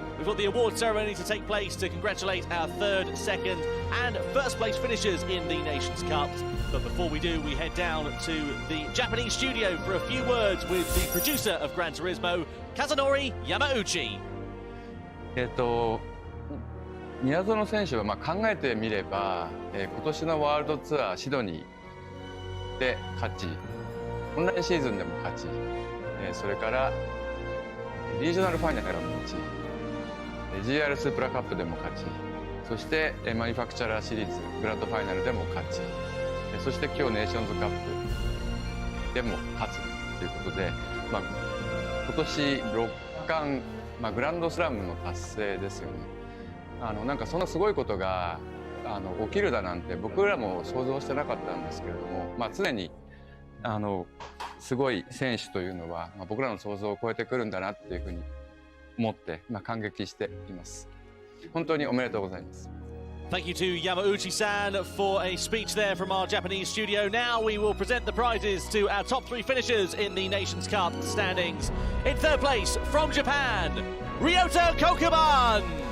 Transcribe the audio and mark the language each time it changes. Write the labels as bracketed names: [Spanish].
[English] We've got the award ceremony to take place to congratulate our third, second and first place finishers in the Nations Cup. But before we do, we head down to the Japanese studio for a few words with the producer of Gran Turismo, Kazunori Yamauchi. [Japanese] 宮園選手は考えてみれば、今年のワールドツアーシドニーで勝ち、オンラインシーズンでも勝ち、それからリージョナルファイナルも勝ち、GR スープラカップでも勝ち、そしてマニファクチャラーシリーズグランドファイナルでも勝ち、そして今日ネーションズカップでも勝つということで、今年6冠、グランドスラムの達成ですよね。なんかそんなすごいことが起きるだなんて僕らも想像してなかったんですけれども、常にすごい選手というのは、僕らの想像を超えてくるんだなっていうふうに思って、感激しています。本当におめでとうございます。 [English] Thank you to Yamauchi-san for a speech there from our Japanese studio. Now we will present the prizes to our top three finishers in the Nations Cup standings. In third place, from Japan, Ryota Kokuman.